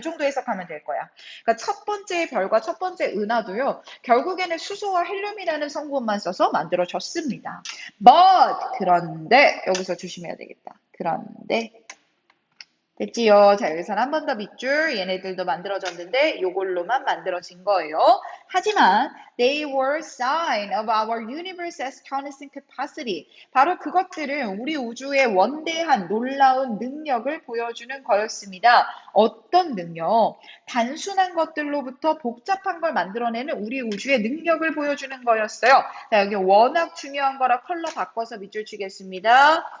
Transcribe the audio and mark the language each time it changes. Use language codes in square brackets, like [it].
[ko] 이 정도 해석하면 될 거야. 그러니까 첫 번째 별과 첫 번째 은하도요. 결국에는 수소와 헬륨이라는 성분만 써서 만들어졌습니다. But 그런데 여기서 조심해야 되겠다. 그런데 됐지요? 자, 여기서는 한 번 더 밑줄 얘네들도 만들어졌는데 요걸로만 만들어진 거예요. 하지만 [en] they were sign of our universe's astonishing capacity. [ko] 바로 그것들은 우리 우주의 원대한 놀라운 능력을 보여주는 거였습니다. 어떤 능력? 단순한 것들로부터 복잡한 걸 만들어내는 우리 우주의 능력을 보여주는 거였어요. 자, 여기 워낙 중요한 거라 컬러 바꿔서 밑줄 치겠습니다.